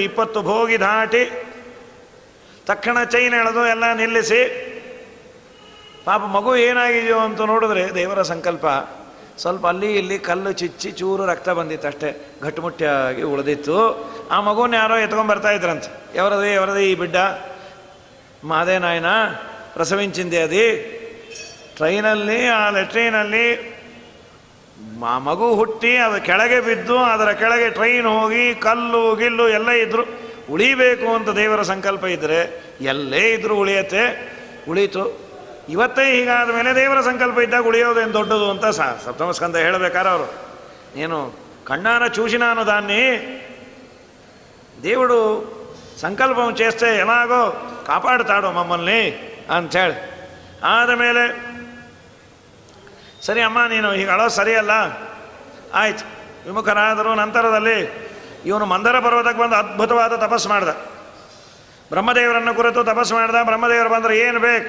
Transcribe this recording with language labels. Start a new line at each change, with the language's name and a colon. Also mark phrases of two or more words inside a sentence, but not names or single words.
Kannada: 20 ಭೋಗಿ ದಾಟಿ ತಕ್ಷಣ ಚೈನ್ ಎಳೆದು ಎಲ್ಲ ನಿಲ್ಲಿಸಿ, ಪಾಪ ಮಗು ಏನಾಗಿದೆಯೋ ಅಂತ ನೋಡಿದ್ರೆ ದೇವರ ಸಂಕಲ್ಪ, ಸ್ವಲ್ಪ ಅಲ್ಲಿ ಇಲ್ಲಿ ಕಲ್ಲು ಚಿಚ್ಚಿ ಚೂರು ರಕ್ತ ಬಂದಿತ್ತು ಅಷ್ಟೇ, ಗಟ್ಟುಮುಟ್ಟಿಯಾಗಿ ಉಳಿದಿತ್ತು. ಆ ಮಗುನ ಯಾರೋ ಎತ್ಕೊಂಡ್ಬರ್ತಾ ಇದ್ರಂತೆ.
Telugu: ఎవరది ఈ బిడ్డ? మాదే నాయన, ప్రసవించిందె అదు.
Kannada: ಟ್ರೈನಲ್ಲಿ ಆ ಲೆಟ್ರಿನಲ್ಲಿ ಆ ಮಗು ಹುಟ್ಟಿ ಅದು ಕೆಳಗೆ ಬಿದ್ದು, ಅದರ ಕೆಳಗೆ ಟ್ರೈನ್ ಹೋಗಿ ಕಲ್ಲು ಗಿಲ್ಲು ಎಲ್ಲ ಇದ್ದರು. ಉಳಿಬೇಕು ಅಂತ ದೇವರ ಸಂಕಲ್ಪ ಇದ್ದರೆ ಎಲ್ಲೇ ಇದ್ದರೂ ಉಳಿಯತ್ತೆ. ಉಳೀತು. ಇವತ್ತೇ ಹೀಗಾದ ಮೇಲೆ ದೇವರ ಸಂಕಲ್ಪ ಇದ್ದಾಗ ಉಳಿಯೋದೇನು ದೊಡ್ಡದು ಅಂತ ಸಪ್ತಮ ಸ್ಕಂದ ಹೇಳಬೇಕಾದ್ರೆ ಅವರು,
Telugu: నేను కಣ್ಣాన చూసినాను దాన్ని, దేవుడు సంకల్పం చేస్తే ఎలాగో కాపాడుతాడు మమ్మల్ని ಅಂಥೇಳಿ.
Kannada: ಆದಮೇಲೆ ಸರಿ ಅಮ್ಮ ನೀನು ಹೀಗೆ ಅಳೋ ಸರಿಯಲ್ಲ, ಆಯ್ತು ವಿಮುಖರಾದರು. ನಂತರದಲ್ಲಿ ಇವನು ಮಂದರ ಪರ್ವತಕ್ಕೆ ಬಂದು ಅದ್ಭುತವಾದ ತಪಸ್ಸು ಮಾಡ್ದ. ಬ್ರಹ್ಮದೇವರನ್ನು ಕುರಿತು ತಪಸ್ಸು ಮಾಡ್ದ. ಬ್ರಹ್ಮದೇವರು ಬಂದರೆ ಏನು ಬೇಕು?